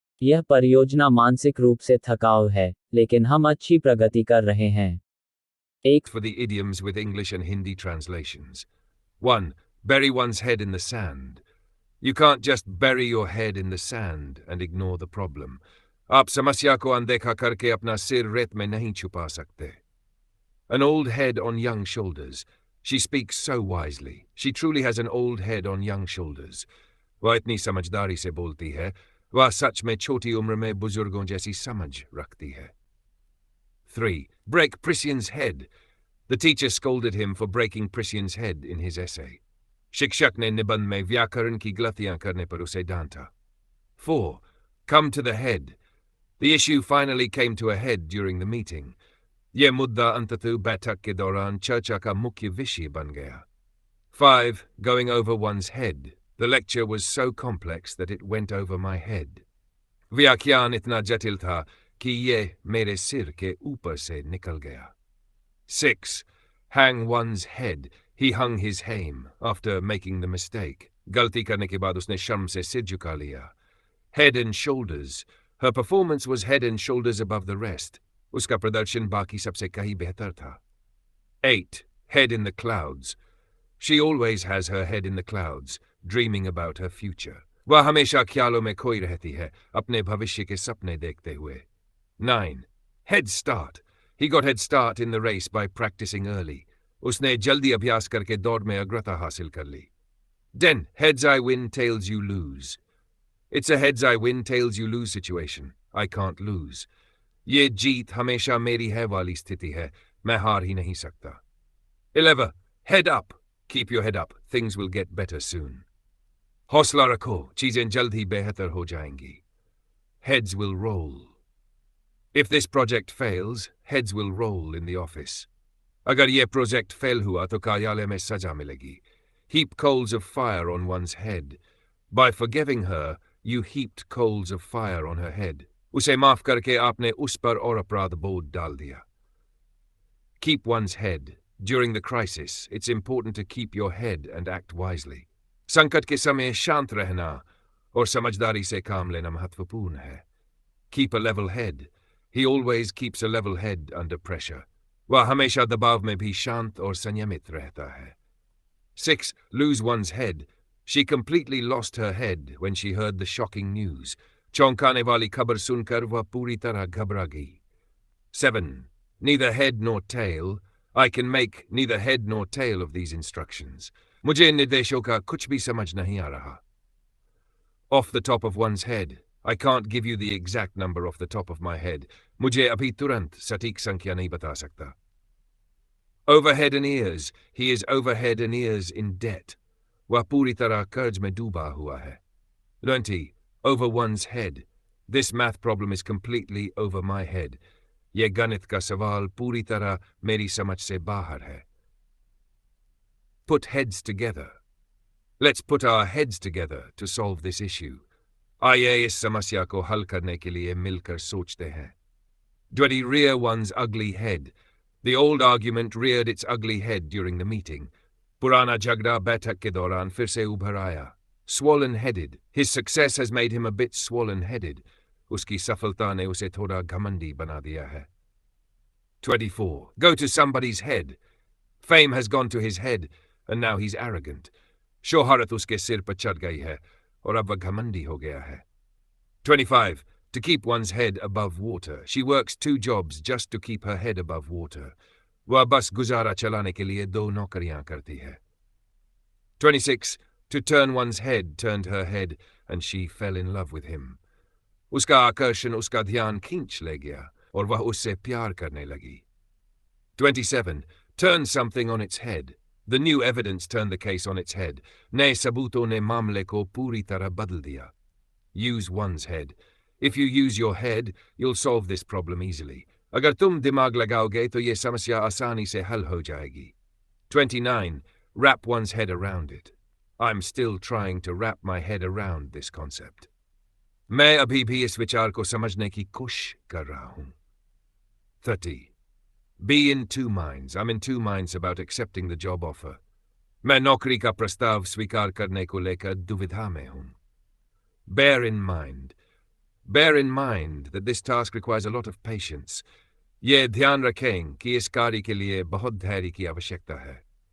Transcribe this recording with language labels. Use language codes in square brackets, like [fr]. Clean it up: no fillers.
[hi] यह परियोजना मानसिक रूप से थकाऊ है, लेकिन हम अच्छी प्रगति कर रहे हैं। [en] For the idioms with English and Hindi translations. 1. Bury one's head in the sand. You can't just bury your head in the sand and ignore the problem. [hi] आप समस्या को अनदेखा करके अपना सिर रेत में नहीं छुपा सकते. [en] An old head on young shoulders. She speaks so wisely. She truly has an old head on young shoulders. [hi] वह इतनी समझदारी से बोलती है, वह सच में छोटी उम्र में बुजुर्गों जैसी समझ रखती है. [en] 3. Break Priscian's head. The teacher scolded him for breaking Priscian's head in his essay. [hi] शिक्षक ने निबंध में व्याकरण की गलतियां करने पर उसे डांटा. [en] 4. Come to the head. The issue finally came to a head during the meeting. [hi] यह मुद्दा अंततः बैठक के दौरान चर्चा का मुख्य विषय बन गया. [en] 5. Going over one's head. The lecture was so complex that it went over my head. [hi] व्याख्यान इतना जटिल था कि यह मेरे सिर के ऊपर से निकल गया. [en] 6. Hang one's head. He hung his hame after making the mistake. [hi] गलती करने के बाद उसने शर्म से सिर झुका लिया. [en] Head and shoulders. Her performance was head and shoulders above the rest. [hi] उसका प्रदर्शन बाकी सबसे कहीं बेहतर था. [en] 8. Head in the clouds. She always has her head in the clouds, dreaming about her future. [hi] वह हमेशा ख्यालों में खोई रहती है, अपने भविष्य के सपने देखते हुए. [en] 9. Head start. He got head start in the race by practicing early. [hi] उसने जल्दी अभ्यास करके दौड़ में अग्रता हासिल कर ली. [en] 10. Heads I win, tails you lose. It's a heads I win, tails you lose situation. I can't lose. [hi] ये जीत हमेशा मेरी है वाली स्थिति है, मैं हार ही नहीं सकता. [en] 11. Head up. Keep your head up. Things will get better soon. [hi] हौसला रखो, चीजें जल्द ही बेहतर हो जाएंगी. [en] Heads will roll. If this project fails, heads will roll in the office. [hi] अगर ये प्रोजेक्ट फेल हुआ तो कार्यालय में सजा मिलेगी. [en] Heap coals of fire on one's head. By forgiving her, you heaped coals of fire on her head. [hi] उसे माफ करके आपने उस पर और अपराध बोझ डाल दिया. [en] Keep one's head. During the crisis, it's important to keep your head and act wisely. [hi] संकट के समय शांत रहना और समझदारी से काम लेना महत्वपूर्ण है. [en] Keep a level head. He always keeps a level head under pressure. [hi] वह हमेशा दबाव में भी शांत और संयमित रहता है. [en] 6. Lose one's head. She completely lost her head when she heard the shocking news. [hi] चौंकाने वाली खबर सुनकर वह पूरी तरह घबरा गई। [en] 7. Neither head nor tail. I can make neither head nor tail of these instructions. [hi] मुझे निर्देशों का कुछ भी समझ नहीं आ रहा. [en] Off the top of one's head. I can't give you the exact number off the top of my head. [hi] मुझे अभी तुरंत सटीक संख्या नहीं बता सकता. [en] Overhead and ears. He is overhead and ears in debt. [hi] वह पूरी तरह कर्ज में डूबा हुआ है. [en] 20. Over one's head. This math problem is completely over my head. [hi] ये गणित का सवाल पूरी तरह मेरी समझ से बाहर है. [en] Put heads together. Let's put our heads together to solve this issue. [hi] आइए इस समस्या को हल करने के लिए मिलकर सोचते हैं. [en] 20. Rear one's ugly head. The old argument reared its ugly head during the meeting. [hi] पुराना झगड़ा बैठक के दौरान फिर से उभर आया. [en] Swollen-headed. His success has made him a bit swollen-headed. [hi] उसकी सफलता ने उसे थोड़ा घमंडी बना दिया है. [en] 24. Go to somebody's head. Fame has gone to his head, and now he's arrogant. [hi] शोहरत उसके सिर पर चढ़ गई है, और अब वह घमंडी हो गया है. [en] 25. To keep one's head above water. She works 2 jobs just to keep her head above water. [hi] वह बस गुजारा चलाने के लिए 2 नौकरियां करती है. [en] 26. To turn one's head turned her head, and she fell in love with him. [hi] उसका आकर्षण उसका ध्यान खींच ले गया, और वह उससे प्यार करने लगी. [en] 27. Turn something on its head. The new evidence turned the case on its head. [hi] नए सबूतों ने मामले को पूरी तरह बदल दिया. [en] Use one's head. If you use your head, you'll solve this problem easily. [hi] अगर तुम दिमाग लगाओगे तो ये समस्या आसानी से हल हो जाएगी. [en] 29. Wrap one's head around it. I'm still trying to wrap my head around this concept. [hi] मैं अभी भी इस विचार को समझने की कोशिश कर रहा हूं. [en] 30. Be in 2 minds. I'm in 2 minds about accepting the job offer. [hi] मैं नौकरी का प्रस्ताव स्वीकार करने को लेकर दुविधा में हूं. [en] Bear in mind. Bear in mind that this task requires a lot of patience. [hi] ये ध्यान रखें कि इस कार्य के लिए बहुत धैर्य की आवश्यकता है.